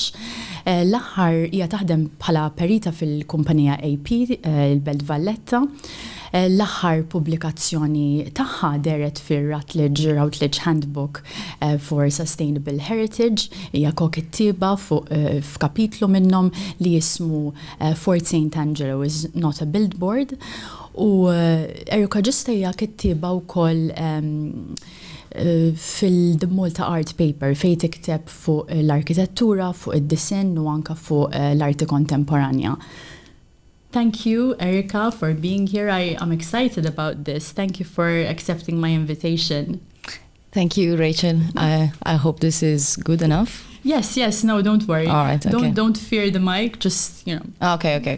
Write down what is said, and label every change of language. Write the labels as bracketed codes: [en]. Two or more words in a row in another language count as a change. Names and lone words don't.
[mt] L-aħħar hija taħdem bħala perita fil-kumpanija AP il-Belt Valletta. L-aħħar pubblikazzjoni tagħha deret fir-Routledge Handbook for Sustainable Heritage, hija kokittiba f'kapitlu minnhom li jismu Fort St. Angelo is not a billboard. U Erika Giusta hija kittiba wkoll fil-The Malta Art Paper fejn tikteb fuq l-arkitettura, fuq id-disinn u anke fuq l-arti kontemporanja. [en] Thank you, Erika, for being here. I'm excited about this. Thank you for accepting my invitation. Thank you, Rachel. I hope this is good enough. Yes. No, don't worry. All right. Okay. Don't fear the mic. Just, Okay.